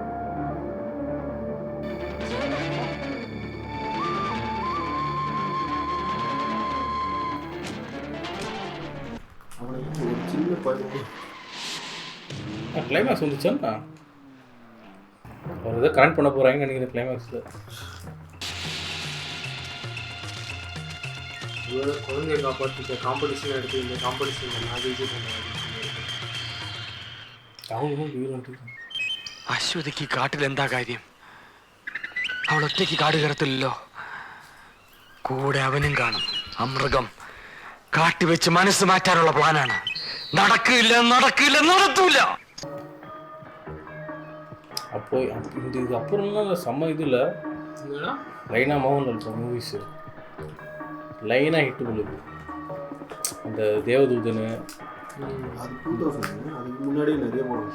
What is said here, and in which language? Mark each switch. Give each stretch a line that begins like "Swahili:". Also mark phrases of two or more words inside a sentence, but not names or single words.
Tamil: அவனுக்கு ஒரு சின்ன பையன் கிளைமேக்ஸ் வந்துச்சாண்ணா அவர் ஏதோ கனெக்ட் பண்ண போகிறாங்கன்னு நினைக்கிறேன் கிளைமேக்ஸில். குழந்தைய காப்பாற்றிக்க காம்படிஷன் எடுத்து இந்த காம்படிஷன் நான் ஜெயிச்சு
Malayalam: അശ്വതിക്ക് കാട്ടിൽ എന്താ കാര്യം? അവൾ ഒറ്റയ്ക്ക് കാട് കയറത്തില്ലല്ലോ. കൂടെ അവനും കാണും. അമൃഗം കാട്ടി വെച്ച് മനസ്സ് മാറ്റാനുള്ള പ്ലാനാണ്. നടക്കില്ല നടക്കില്ല നടത്തൂല.
Tamil: அப்போ இந்த இது அப்புறம்லாம் செம்ம இதில் லைனாக மோகன்லால் மூவிஸு லைனாக ஹிட்டு பண்ணுது. அந்த தேவதூதனு அது 2000 அதுக்கு முன்னாடியே நிறைய படம்.